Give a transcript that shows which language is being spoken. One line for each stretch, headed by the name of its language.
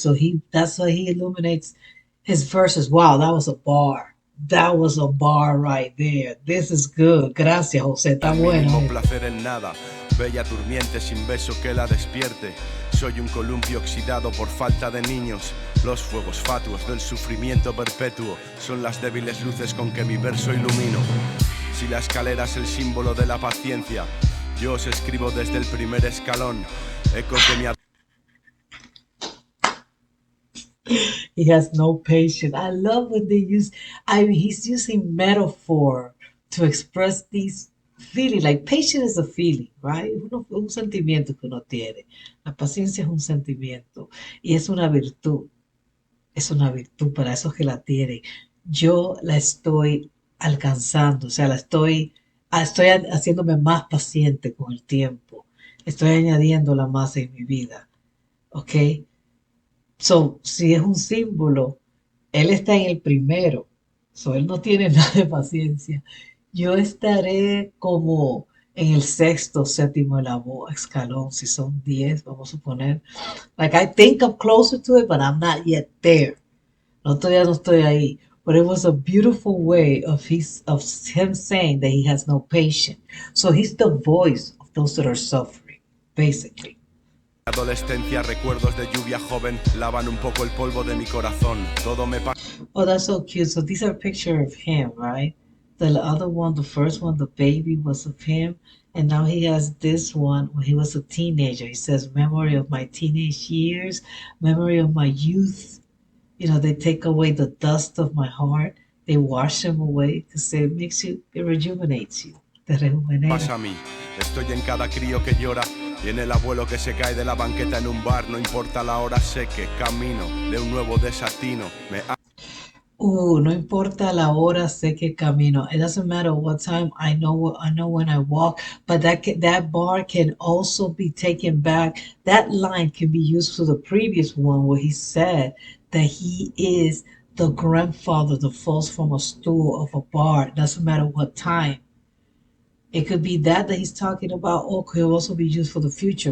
English: So that's how he illuminates his verses. Wow, that was a bar. That was a bar right there. This is good.
Spanish: Gracias, José. Está El bueno mínimo esto. placer en nada, bella durmiente sin beso que la despierte. Soy un columpio oxidado por falta de niños. Los fuegos fatuos del sufrimiento perpetuo son las débiles luces con que mi verso ilumino. Si la escalera es el símbolo de la paciencia, yo os escribo desde el primer escalón. Ecos de mi
English: He has no patience. I love when they use, I mean, he's using metaphor to express these feelings. Like patience is a feeling, right?
Spanish: Un sentimiento que uno tiene. La paciencia es un sentimiento y es una virtud. Es una virtud para esos que la tienen. Yo la estoy alcanzando, o sea, estoy haciéndome más paciente con el tiempo. Estoy añadiéndola más en mi vida, ¿ok? So, si es un símbolo, él está en el primero, so él no tiene nada de paciencia. Yo estaré como en el sexto, séptimo escalón, si son 10, vamos a suponer.
English: Like I think I'm closer to it, but I'm not yet there.
Spanish: No, todavía no estoy ahí.
English: But it was a beautiful way of him saying that he has no patience. So he's the voice of those that are suffering, basically.
Spanish: adolescencia, recuerdos de lluvia joven, lavan un poco el polvo de mi corazón. Todo me pasa.
English: Oh, that's so cute. So these are pictures of him, right? The other one, the first one, the baby was of him. And now he has this one when he was a teenager. He says, memory of my teenage years, memory of my youth. You know, they take away the dust of my heart. They wash them away because it rejuvenates you.
Spanish: Te rejuvenera. Pasa a mí, estoy en cada crío que llora y en el abuelo que se cae de la banqueta en un bar. No importa la hora, sé que camino de un nuevo desatino. No importa la hora, sé que camino.
English: It doesn't matter what time. I know when I walk. But that bar can also be taken back. That line can be used for the previous one where he said that he is the grandfather that falls from a stool of a bar. It doesn't matter what time. It could be that he's talking about, or could also be used for the future.